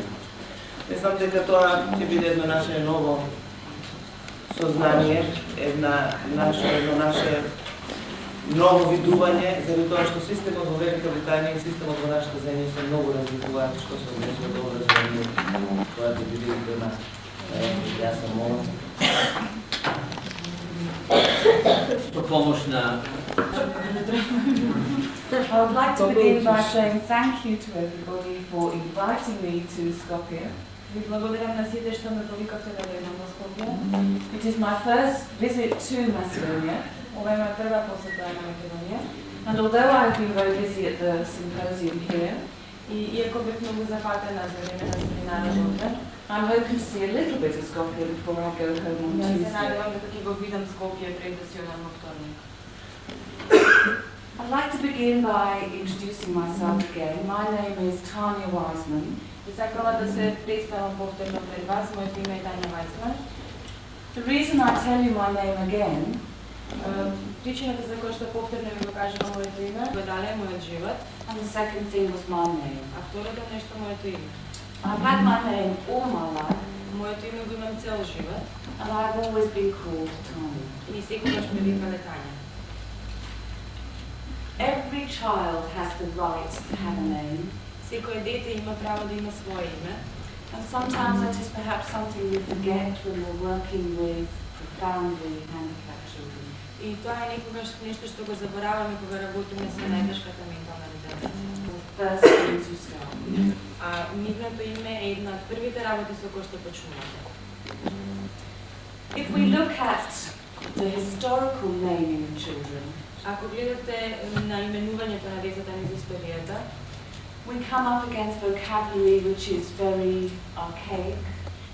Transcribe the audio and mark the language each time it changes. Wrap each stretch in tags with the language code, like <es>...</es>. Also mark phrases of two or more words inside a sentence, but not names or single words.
<mk>Мислам дека тоа ќе биде едно наше ново сознание, едно наше ново видување, заради тоа што системот во Велика Британија и системот во нашата земја се многу разликуваат, што се однесува до образование, тоа ќе биде и тема. Јас сам молам. Со помош на</mk> <en>I would like to begin by saying thank you to everybody for inviting me to Skopje.</en> <mk>Ви благодарам на сите што ме повикавте да дојдам во Скопје.</mk> <en>It is my first visit to Macedonia.</en> <mk>Ова е моја прва посета на Македонија.</mk> <en>And although I have been very busy at the symposium here,</en> <mk>и иако бев многу зафатена за време на семинарот овде,</mk> <en>I'm hoping to see a little bit of Skopje before I go home on</en> <mk>Се</mk> <en>Tuesday.</en> <mk>надевам дека ќе го видам Скопје пред да си одам во вторник.</mk> <en>I'd like to begin by introducing myself again. My name is Tanya Weissman.</en> <mk>И сакала да се представам повторно пред вас, моето име е Тања Вајсман.</mk> <en>The reason I tell you my name again</en> <mk>Причината за која што повторно ви го кажувам моето име, го дале мојот живот,</mk> <en>and the second thing was my name.</en> <mk>а второто нешто моето име.</mk> <en>I've had my name all my life</en> <mk>Моето име го имам цел живот</mk> <en>and I've always been called Tanya.</en> <mk>и секогаш ме викале Тања.</mk> <en>Every child has the right to have a name,</en> <mk>Секој дете има право да има свое име.</mk> <en>and sometimes that is perhaps something we forget when we're working with profoundly handicapped children.</en> <mk>И тоа е некогаш нешто што го забораваме кога работиме со најтешката ментална ретардација.</mk> <en>The first thing to start.</en> <mk>А нивното име е една од првите работи со кои што почнувате.</mk> <en>If we look at the historical naming of children,</en> <mk>Ако гледате на именувањето на децата низ историјата,</mk> <en>we come up against vocabulary which is very archaic,</en>